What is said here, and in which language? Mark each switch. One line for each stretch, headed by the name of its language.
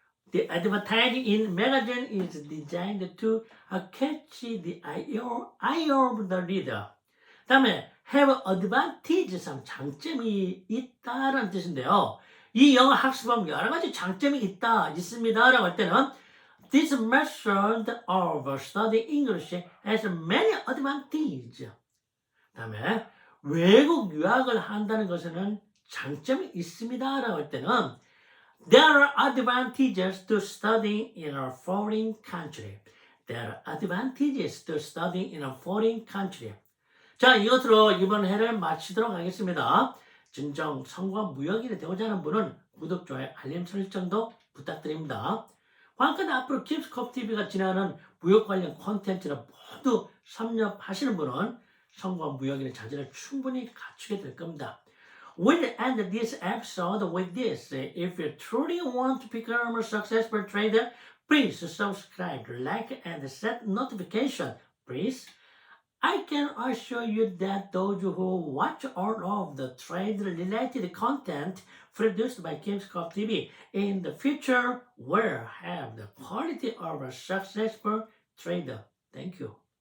English: The advertising in magazine is designed to catch the eye of the reader.
Korean: 다음에
English: have advantage,
Korean: 장점이 있다라는 뜻인데요. 이 영어 학습하면 여러 가지 장점이 있습니다 라고 할 때는
English: This method of studying English has many advantages.
Korean: 다음에 외국 유학을 한다는 것에는 장점이 있습니다 라고 할 때는
English: There are advantages to studying in a foreign country. There are advantages to studying in a foreign country.
Korean: 자, 이것으로 이번 회를 마치도록 하겠습니다. 진정 성공한 무역인이 되고자 하는 분은 구독, 좋아요, 알림 설정도 부탁드립니다. 관건 앞으로 킵스컵TV가 진행하는 무역 관련 콘텐츠를 모두 섭렵하시는 분은 성공한 무역인의 자질을 충분히 갖추게 될 겁니다.
English: We'll end this episode with this. If you truly want to become a successful trader, please subscribe, like, and set notification, please. I can assure you that those who watch all of the trade-related content produced by 킵스컵TV in the future will have the quality of a successful trader. Thank you.